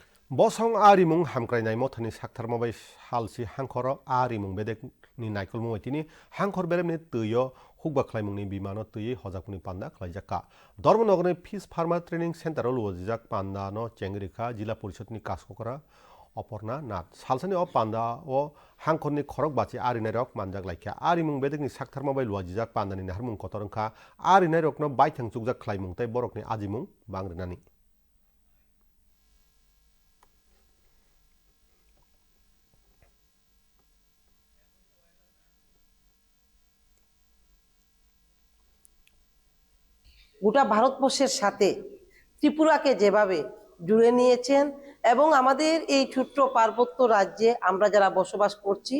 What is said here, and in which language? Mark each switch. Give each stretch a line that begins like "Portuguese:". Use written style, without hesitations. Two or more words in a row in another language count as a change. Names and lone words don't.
Kok Borok: Bosong arimung hamkrainai mothani sakthar mabai halsi hangkhoro arimung bedek ni naikol muwaitini hangkhor beremni tuyo hukba khlaimungni bimano tuyi hojakuni panda khlaijaka Dharmanagorni Fish Farmer Training Center luwajak panda no chengrika jila porisadni kaskokora Oporna Nath salsani o panda o hangkhorni khorok bachi arinarok manjak laikya arimung bedekni sakthar mabai luwajak pandani naharmung kotorongkha arinarokno baithang chukjak khlaimung tei borokni ajimung bangrinani
Bangla: গোটা ভারতবর্ষের সাথে ত্রিপুরাকে যেভাবে জুড়ে নিয়েছেন এবং আমাদের এই ছোট্ট পার্বত্য রাজ্যে আমরা যারা বসবাস করছি